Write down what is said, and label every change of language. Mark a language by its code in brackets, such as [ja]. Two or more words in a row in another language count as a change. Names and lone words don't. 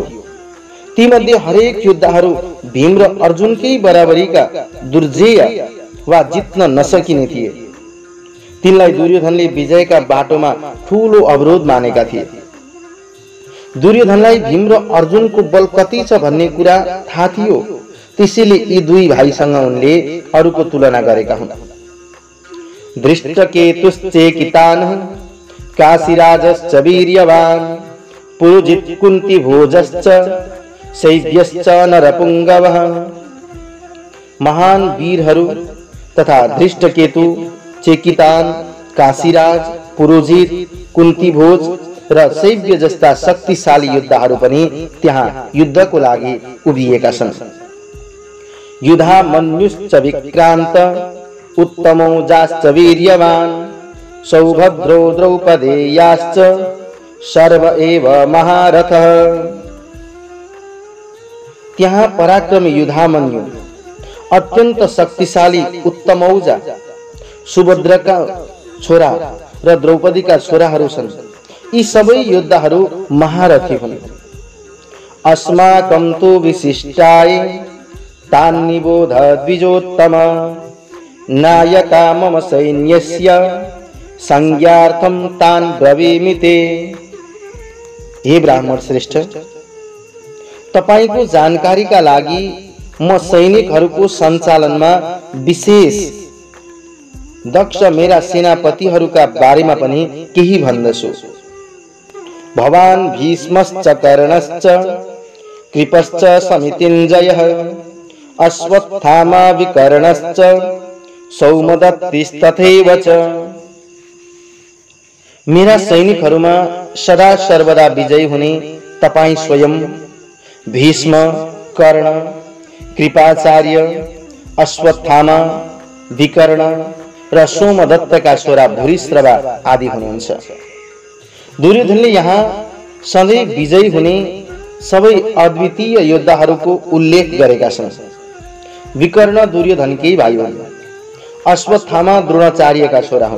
[ne] तीमध्ये हरेक योद्धाहरू भीम र अर्जुनकै बराबरीका दुर्जेय वा जित्न नसकिने थिए। तिनलाई दुर्योधनले विजयका बाटोमा ठूलो अवरोध मानेका थिए। दुर्योधनलाई भीम र अर्जुनको बल कति छ भन्ने कुरा थाहा थियो। त्यसैले यी दुई भाइसँग उनले अरूको तुलना गरेका हुन्। [sa] धृष्टकेतुश्चेकितान् काशीराजश्च वीर्यवान् पुरुजित् कुन्तीभोजश्च शैव्यश्च नरपुङ्गवः। [ne] महान वीरहरू तथा धृष्टकेतु, चेकितान, काशीराज, पुरोजित, कुन्तीभोज र शैव्य जस्ता शक्तिशाली योद्धाहरू पनि त्यहाँ युद्धको लागि उभिएका छन्। [sa] युधामन्युश्च विक्रान्त उत्तमौजाश्च वीर्यवान् सौभद्रो द्रौपदेयाश्च सर्व एव महारथः। [ne] त्यहाँ पराक्रमी युधामन्यु, अत्यन्त शक्तिशाली उत्तमौजा, सुभद्रका छोरा र द्रौपदीका छोराहरू छन्। यी सबै योद्धाहरू महारथी हुन्। [sa] अस्माकं तु विशिष्टाय तान् निबोध द्विजोत्तम नायका मम सैन्यस्य संज्ञार्थं तान् ब्रवीमि ते। [ne] हे ब्राह्मण श्रेष्ठ, तपाईको जानकारीका लागि म सैनिकहरूको सञ्चालनमा विशेष दक्ष मेरा सेनापतिहरूका बारेमा पनि केही भन्दछु। [sa] भवान् भीष्मश्च कर्णश्च कृपश्च समितिञ्जयः अश्वत्थामा विकर्णश्च सौमदत्तिस्तथैव च। [ne] मेरा सैनिकहरूमा सदा सर्वदा विजयी हुने तपाईं स्वयं, भीष्म, कर्ण, कृपाचार्य, अश्वत्थामा, विकर्ण र सोमदत्तका छोरा भूरिश्रवा आदि हुनुहुन्छ। दुर्योधनले यहाँ सधैँ विजयी हुने सबै अद्वितीय योद्धाहरूको उल्लेख गरेका छन्। विकर्ण दुर्योधनकै भाइ हुन्। अश्वत्थामा द्रोणाचार्यका छोरा हुन्।